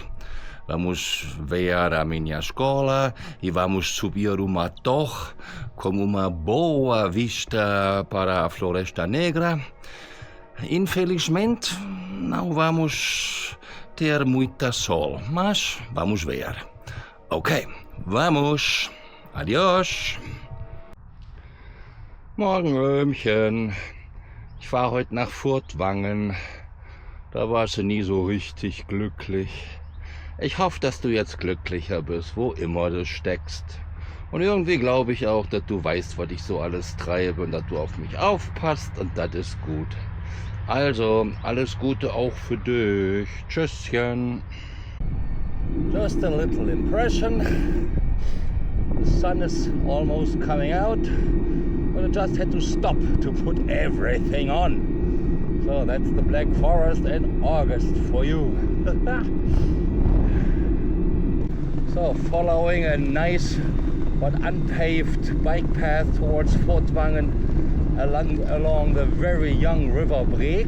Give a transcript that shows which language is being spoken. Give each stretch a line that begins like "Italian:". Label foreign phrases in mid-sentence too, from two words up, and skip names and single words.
Portuguese: Vamos ver a minha escola e vamos subir uma torre com uma boa vista para a Floresta Negra. Infelizmente, não vamos ter muita sol, mas vamos ver. Ok, vamos. Adiós.
German: Morgen, Römchen. Ich fahre heute nach Furtwangen. Da warst du nie so richtig glücklich. Ich hoffe, dass du jetzt glücklicher bist, wo immer du steckst. Und irgendwie glaube ich auch, dass du weißt, was ich so alles treibe und dass du auf mich aufpasst und das ist gut. Also, alles Gute auch für dich. Tschüsschen.
English: Just a little impression. The sun is almost coming out, but I just had to stop to put everything on. So that's the Black Forest in August for you. So, following a nice but unpaved bike path towards Furtwangen along the very young river Break.